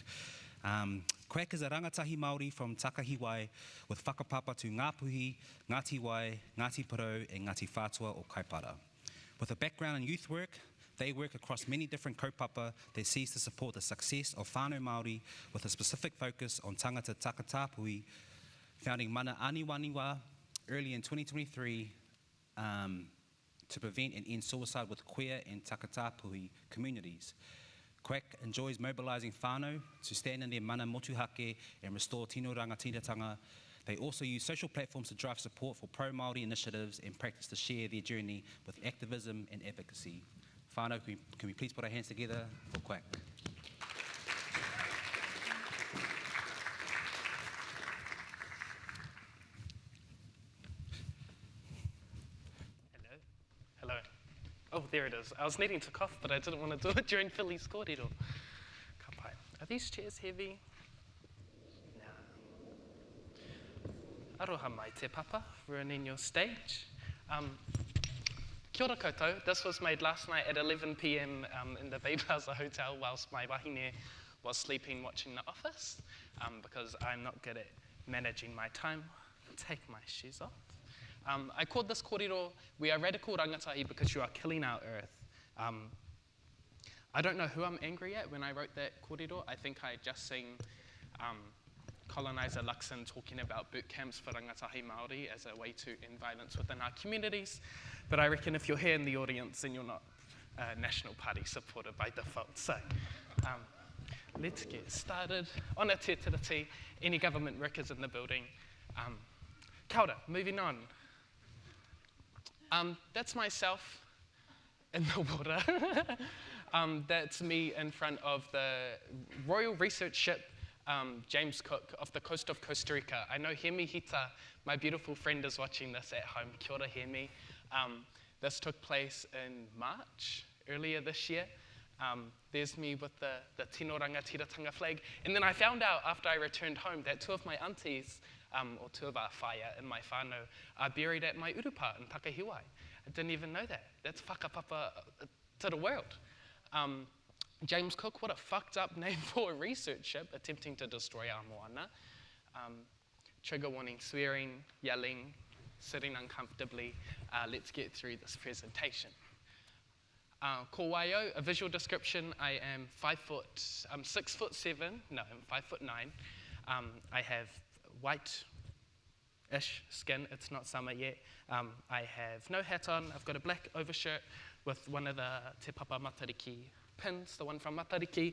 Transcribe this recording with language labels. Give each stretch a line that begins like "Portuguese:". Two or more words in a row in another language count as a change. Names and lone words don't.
English: Quack is a
Māori: rangatahi Māori
English: from Takahiwai with whakapapa to Ngāpuhi, Ngāti Wai, Ngāti Porou, and Ngāti Whātua or Kaipara. With a background in youth work, they work across many different kaupapa that sees to support the success of
Māori: whānau Māori
English: with a specific focus on
Māori: tangata takatapuhi,
English: founding Mana Aniwaniwa early in 2023 to prevent and end suicide with queer and takatapuhi communities. Quack enjoys mobilising whānau to stand in their
Māori: mana motuhake
English: and restore
Māori: tino rangatiratanga.
English: They also use social platforms to drive support for pro-Māori initiatives and practice to share their journey with activism and advocacy. Whānau, can we please put our hands together for Quack? Hello. Oh, there it is. I was needing to cough, but I didn't want to do it during Whili's kōrero.
Māori: Ka pai.
English: Are these chairs heavy? No.
Māori: Aroha mai te papa,
English: ruining your stage.
Māori: Kia ora koutou.
English: This was made last night at 11 p.m. In the Babyhauser Hotel whilst my wahine was sleeping watching The Office, because I'm not good at managing my time. Take my shoes off. I called this kōrero, we are radical rangatahi because you are killing our earth. I don't know who I'm angry at when I wrote that kōrero. I think I just seen colonizer Luxon talking about boot camps for
Māori: rangatahi Māori
English: as a way to end violence within our communities. But I reckon if you're here in the audience, then you're not a National Party supporter by default. So let's get started.
Māori: Ona te tiriti,
English: any government workers in the building.
Māori: Kia ora,
English: moving on. That's myself in the water. That's me in front of the Royal Research Ship James Cook off the coast of Costa Rica. I know Hemi Hita, my beautiful friend, is watching this at home.
Māori: Kia ora, Hemi.
English: This took place in March, earlier this year. There's me with the Tino Rangatiratanga flag. And then I found out after I returned home that two of my aunties, or two of our whaia in my whānau, are buried at my urupa in Takahiwai. I didn't even know that. That's whakapapa to the world. James Cook, what a fucked up name for a research ship attempting to destroy our moana. Trigger warning, swearing, yelling, sitting uncomfortably. Let's get through this presentation.
Māori: Ko waio,
English: a visual description. I am 6'7". No, I'm 5'9". I have white-ish skin. It's not summer yet. I have no hat on. I've got a black overshirt with one of the Te Papa Matariki pins, the one from Matariki.